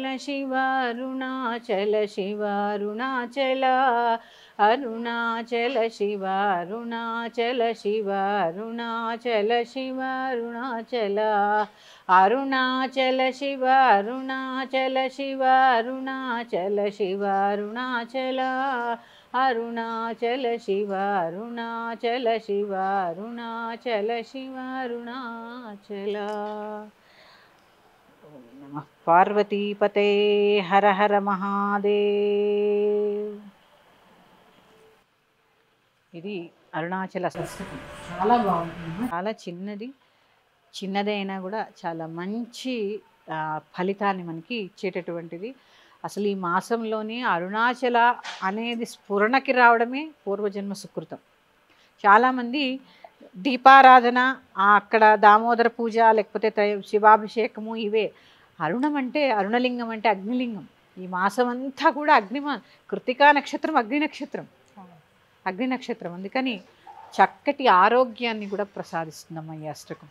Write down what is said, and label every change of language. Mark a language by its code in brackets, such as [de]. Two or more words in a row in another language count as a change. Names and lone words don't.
[sa] शिव अरुणाचल शिव अरुणाचल अरुणाचल शिव अरुणाचल शिव अरुणाचल शिव अरुणाचल अरुणाचल शिव अरुणाचल शिव अरुणाचल शिव अरुणाचल अरुणाचल शिव अरुणाचल शिव अरुणाचल शिव अरुणाचल ओम नमः पार्वतीपते हर हर महादेव [te] ఇది అరుణాచల సంస్కృతి చాలా బాగుంటుంది చాలా చిన్నదైనా కూడా చాలా మంచి ఫలితాన్ని మనకి ఇచ్చేటటువంటిది అసలు ఈ మాసంలోనే అరుణాచల అనేది స్ఫురణకి రావడమే పూర్వజన్మ సుకృతం చాలామంది దీపారాధన అక్కడ దామోదర పూజ లేకపోతే శివాభిషేకము ఇవే అరుణం అంటే అరుణలింగం అంటే అగ్నిలింగం ఈ మాసం అంతా కూడా కృత్తికా నక్షత్రం అగ్ని నక్షత్రం అందుకని చక్కటి ఆరోగ్యాన్ని కూడా ప్రసాదిస్తుందమ్మా ఈ అష్టకం